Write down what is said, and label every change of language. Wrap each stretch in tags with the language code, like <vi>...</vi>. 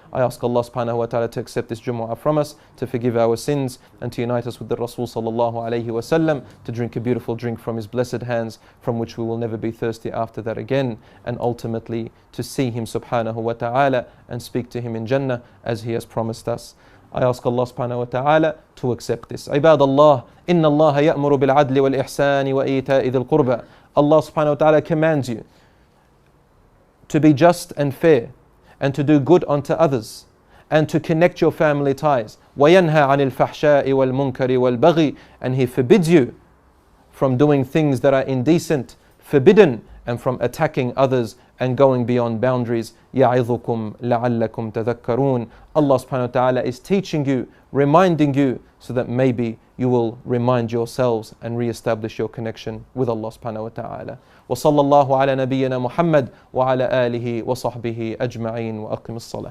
<en>I ask Allah subhanahu wa ta'ala to accept this Jumu'ah from us, to forgive our sins, and to unite us with the Rasul sallallahu alayhi wa sallam, to drink a beautiful drink from his blessed hands, from which we will never be thirsty after that again, and ultimately to see him subhanahu wa ta'ala and speak to him in Jannah as he has promised us. I ask Allah subhanahu wa ta'ala to accept this.</en> <ar>عباد الله إن الله يأمر بالعدل والإحسان وإيتاء ذي القربى.</ar> <en>Allah subhanahu wa ta'ala commands you to be just and fair, and to do good unto others, and to connect your family ties.</en> <ar>وَيَنْهَى عَنِ الْفَحْشَاءِ وَالْمُنْكَرِ وَالْبَغِي.</ar> <en>And He forbids you from doing things that are indecent, forbidden, and from attacking others and going beyond boundaries.</en> <ar>يَعِظُكُمْ لَعَلَّكُمْ تَذَكَّرُونَ.</ar> <en>Allah subhanahu wa ta'ala is teaching you, reminding you, so that maybe you will remind yourselves and re-establish your connection with Allah subhanahu wa ta'ala.</en> <ar>وصلى الله على نبينا محمد وعلى آله وصحبه أجمعين وأقم الصلاة.</ar>